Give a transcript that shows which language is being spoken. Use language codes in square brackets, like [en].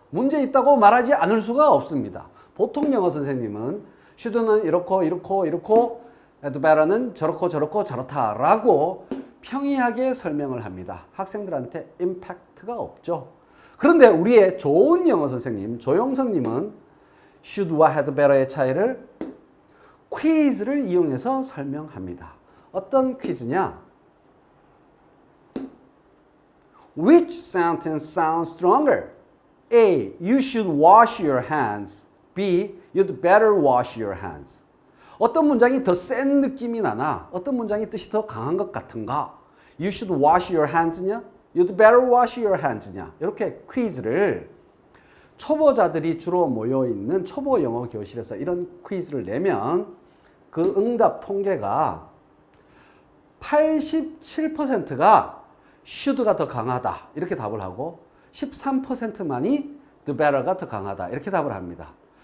[ko] 문제 있다고 말하지 않을 수가 없습니다. 보통 영어 선생님은 should는 이렇고 had better는 저렇고 저렇다라고 평이하게 설명을 합니다. 학생들한테 임팩트가 없죠. 그런데 우리의 좋은 영어 선생님 조영선님은 should와 had better의 차이를 퀴즈를 이용해서 설명합니다. 어떤 퀴즈냐? [en] Which sentence sounds stronger? A. You should wash your hands. B. You'd better wash your hands. [ko] 어떤 문장이 더 센 느낌이 나나? 어떤 문장이 뜻이 더 강한 것 같은가? [en] You should wash your hands [ko] 냐? [en] You'd better wash your hands [ko] 냐? 이렇게 퀴즈를 초보자들이 주로 모여있는 초보 영어 교실에서 이런 퀴즈를 내면 그 응답 통계가 87%가 should가 더 강하다 이렇게 답을 하고 13%만이 the better가 더 강하다 이렇게 답을 합니다.